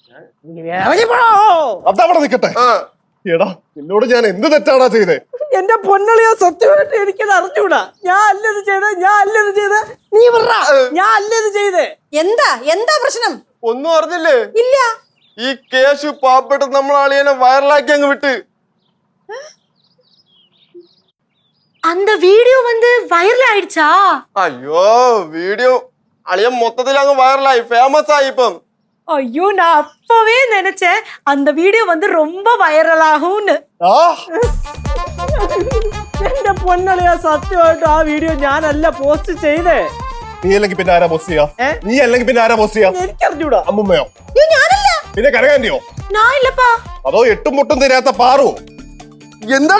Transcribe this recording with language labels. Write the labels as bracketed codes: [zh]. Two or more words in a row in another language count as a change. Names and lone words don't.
[ml] അതവിടെ നിക്കട്ടെ. എടാ, നിന്നോട് ഞാൻ എന്ത് തെറ്റാടാ ചെയ്തേ? എന്റെ പൊന്നളിയാ, സത്യമായിട്ട് എനിക്കത് അറിഞ്ഞൂടാ. ഞാൻ അല്ലത് ചെയ്ത്. നീ പറ, ഞാൻ അല്ലത് ചെയ്തേ. എന്താ പ്രശ്നം? ഒന്നും അറിഞ്ഞില്ലേ? ഇല്ല. ഈ കേശു പാവപ്പെട്ട നമ്മളെ അളിയനെ വൈറലാക്കി അങ്ങ് വിട്ട്. [ta] அந்த வீடியோ வைரல் ஆயிடுச்சா? [ml] അയ്യോ, വീഡിയോ അളിയൻ മൊത്തത്തിൽ അങ്ങ് വൈറലായി, ഫേമസ് ആയി ഇപ്പം. [ta] ஐயோ, நான் அப்பவே நினைச்சேன் அந்த வீடியோ ரொம்ப வைரல் ஆகும்னு. [ml] എന്റെ പൊന്നളിയാ, സത്യമായിട്ട് ആ വീഡിയോ ഞാനല്ല പോസ്റ്റ് ചെയ്തേ. നീ അല്ലെങ്കിൽ പിന്നെ ആരാ പോസ്റ്റ് ചെയ്യാ? എനിക്കറിഞ്ഞൂടാ. അമ്മുമ്മയോ? ഞാനല്ല. പിന്നെ കനകാന്റിയോ? ഞാൻ ഇല്ലപ്പാ. അതോ എട്ടും മുട്ടും തരാത്ത പാറു? എന്താടാ